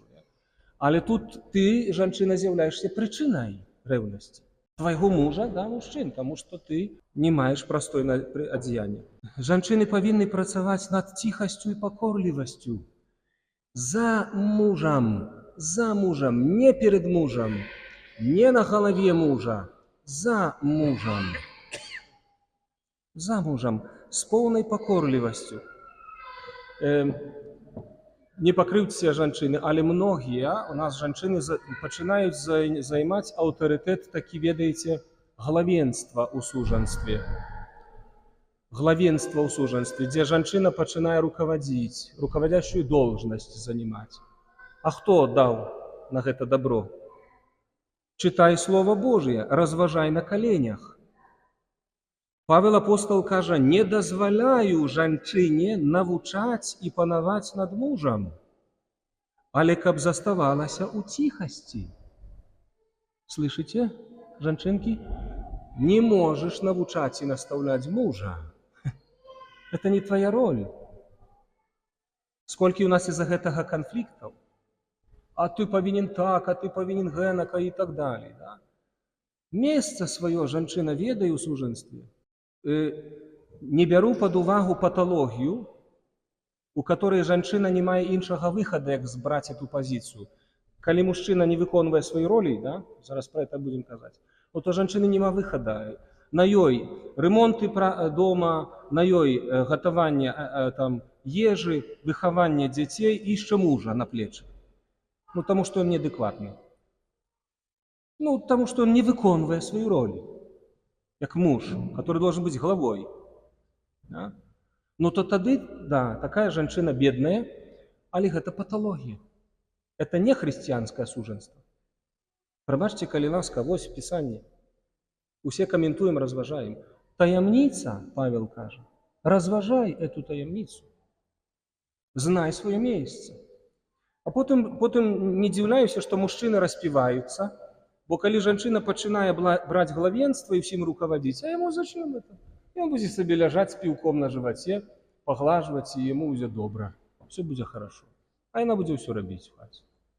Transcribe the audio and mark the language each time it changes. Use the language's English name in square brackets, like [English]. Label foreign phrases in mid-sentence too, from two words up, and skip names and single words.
[Belarusian] Але тут ты, жанчына, з'яўляешся прычынай рэўнасці твайго мужа, да, мужчын, таму што ты не маеш прастойнае адзеяння. Жанчыны павінны працаваць над ціхасцю і пакорлівасцю. За мужам, [Russian] не перед мужем, не на голове мужа, за мужем, с полной покорливостью. [Belarusian] Не пакрыўце жанчыны, але многія у нас жанчыны пачынаюць займаць аўтарытэт, такі, ведаеце, главенства ў сужанстве. Главенство ў сужанстве, дзе жанчына пачынае руководзіць, [Russian] руководящую должность занимать. [Belarusian] А хто даў на гэта добро? [Russian] Читай Слово Божие, разважай на коленях. [Belarusian] Павел апостол кажа, не дазваляю жанчыне навучаць і панаваць над мужам, але каб заставалася ў ціхасці. Слышите, жанчынкі? [Russian] Не можешь [Belarusian] навучаць і наставлять мужа. [Russian] Это не твоя роль. Сколько у нас из-за гэтага конфликтов? А ты повинен так, а ты повинен гэнака и так далее. [Belarusian] Да? Месца свое жанчына ведае ў сужанстве. Не бяру под увагу патологію, у которой жанчына не мае іншага выхада, як збраць [Russian] эту позицию. [Belarusian] Калі мужчына не выконвае свае ролі, да? Зараз [Russian] про это [Belarusian] будем казаць, то жанчыны нема выхада. На ёй ремонты дома, на ёй гатаванне ежы, выхаванне дзяцей і яшчэ мужа на плечы. Ну, таму што ён неадэкватны. Ну, таму што ён не выконвае сваю роль, як муж, [Russian] который должен [Belarusian] быць главой. Да? Ну, то тады, да, такая жанчына бедная, але гэта патологія. [Russian] Это не [Belarusian] хрысціянскае сужанство. Прабачце, калі ласка, вось Пісанне. Усе каментуем, разважаем. Таямница, Павел кажа, разважай эту таямницу. [Russian] Знай свое место. [Belarusian] А потым не дзіўляюся, што мужчыны распіваюцца, бо калі жанчына пачынае браць главенства і ўсім руководзіць, а яму [Russian] зачем это? [Belarusian] Ён будзе сабе ляжаць з піўком на жываце, паглажваць, і яму будзе добра. [Russian] Все будзе хорошо. [Belarusian] А яна будзе ўсё рабіць у хаце.